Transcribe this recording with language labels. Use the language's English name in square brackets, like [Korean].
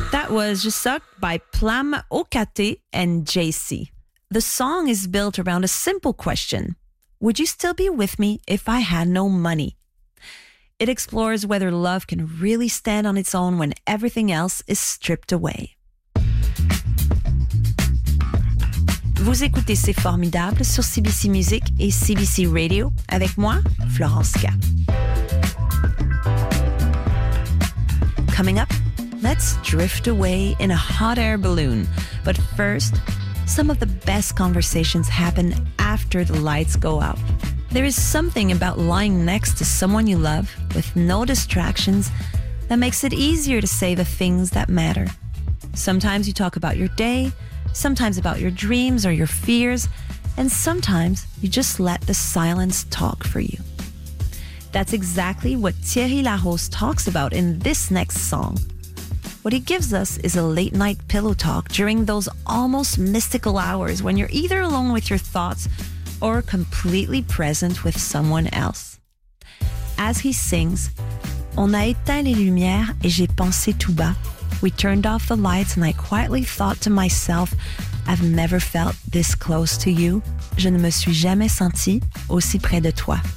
[English] was just sucked by Plam Okate and JC. The song is built around a simple question. Would you still be with me if I had no money? It explores whether love can really stand on its own when everything else is stripped away. [French] Vous écoutez C'est Formidable sur CBC Music et CBC Radio avec moi, Florence K. [English] Coming up, let's drift away in a hot air balloon. But first, some of the best conversations happen after the lights go out. There is something about lying next to someone you love with no distractions that makes it easier to say the things that matter. Sometimes you talk about your day, sometimes about your dreams or your fears, and sometimes you just let the silence talk for you. That's exactly what Thierry Larose talks about in this next song. What he gives us is a late-night pillow talk during those almost mystical hours when you're either alone with your thoughts or completely present with someone else. As he sings, [French] On a éteint les lumières et j'ai pensé tout bas. [English] We turned off the lights and I quietly thought to myself, I've never felt this close to you. [French] Je ne me suis jamais senti aussi près de toi.